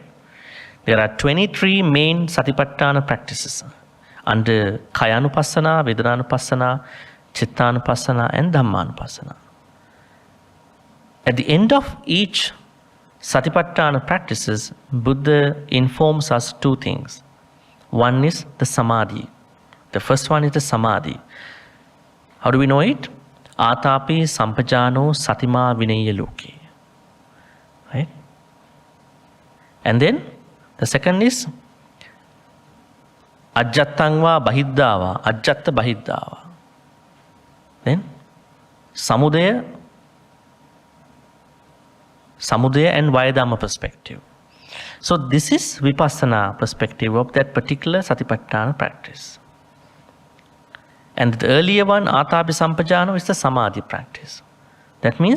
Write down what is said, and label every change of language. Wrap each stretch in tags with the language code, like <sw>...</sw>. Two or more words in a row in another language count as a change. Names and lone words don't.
<en>There are 23 main Satipatthana practices under</en> <pi>Kayanupassana, Vedananupassana, Chittanupassana and Dhammanupassana.</pi> <en>At the end of each Satipatthana practices, Buddha informs us 2 things. One is the Samadhi. The first one is the Samadhi. How do we know it?</en> <pi>Atapi sampajano satima vinaya loke.</pi> <en>Right? And then the second is</en> <pi>ajjattangva bahiddava, ajjatta bahiddava.</pi> <en>Then samudaya and Vayadhamma perspective. So this is Vipassana perspective of that particular Satipatthana practice. And the earlier one,</en> <pi>Atapi Sampajano,</pi> <en>is the Samadhi practice.</en>